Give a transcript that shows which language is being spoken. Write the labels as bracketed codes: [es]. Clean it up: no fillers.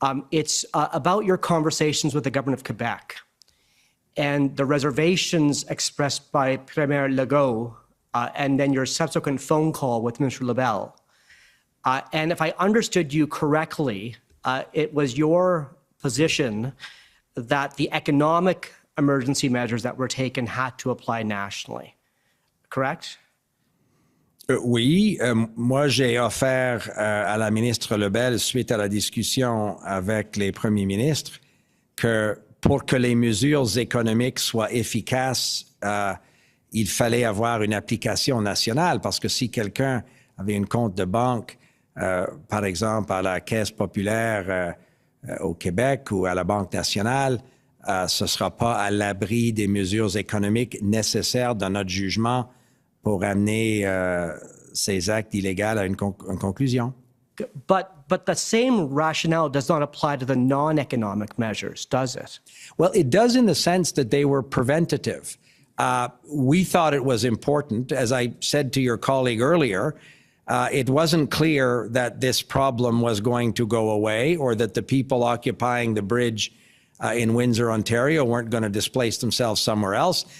[en] It's about your conversations with the Government of Quebec and the reservations expressed by Premier Legault and then your subsequent phone call with Minister LeBlanc. And if I understood you correctly, it was your position that the economic emergency measures that were taken had to apply nationally, correct? [fr] Oui, moi j'ai offert à la ministre Lebel, suite à la discussion avec les premiers ministres, que pour que les mesures économiques soient efficaces, il fallait avoir une application nationale, parce que si quelqu'un avait un compte de banque, par exemple à la Caisse populaire au Québec ou à la Banque nationale, ce ne sera pas à l'abri des mesures économiques nécessaires dans notre jugement pour amener ces actes illégaux à une conclusion. [en] But the same rationale does not apply to the non-economic measures, does it? Well, it does in the sense that they were preventative. We thought it was important, as I said to your colleague earlier, it wasn't clear that this problem was going to go away or that the people occupying the bridge in Windsor, Ontario weren't going to displace themselves somewhere else.